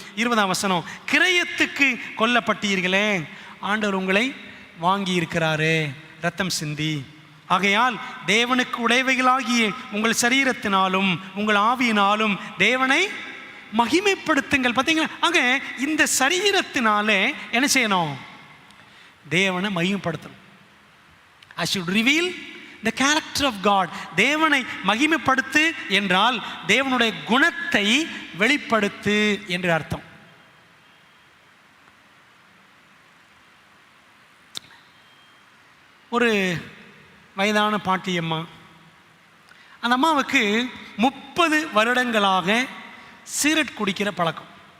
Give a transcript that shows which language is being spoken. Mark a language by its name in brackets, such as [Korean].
[Tamil] 20 வசனம், கிரயத்துக்கு கொல்லப்பட்டீர்களே, ஆண்டவர் உங்களை வாங்கி இருக்கிறாரே ரத்தம் சிந்தி. ஆகையால் தேவனுக்கு உடையவைகளாகிய உங்கள் சரீரத்தினாலும் உங்கள் ஆவியினாலும் தேவனை மகிமைப்படுத்துங்கள். பார்த்தீங்களா? ஆக இந்த சரீரத்தினாலே என்ன செய்யணும்? தேவனை மகிமைப்படுத்தணும். [English] I should reveal the character of God. [Tamil] தேவனை மகிமைப்படுத்து என்றால் தேவனுடைய குணத்தை வெளிப்படுத்து என்று அர்த்தம். ஒரு வயதான பாட்டியம்மா, அந்த அம்மாவுக்கு 30 வருடங்களாக சிகரெட் குடிக்கிற பழக்கம்.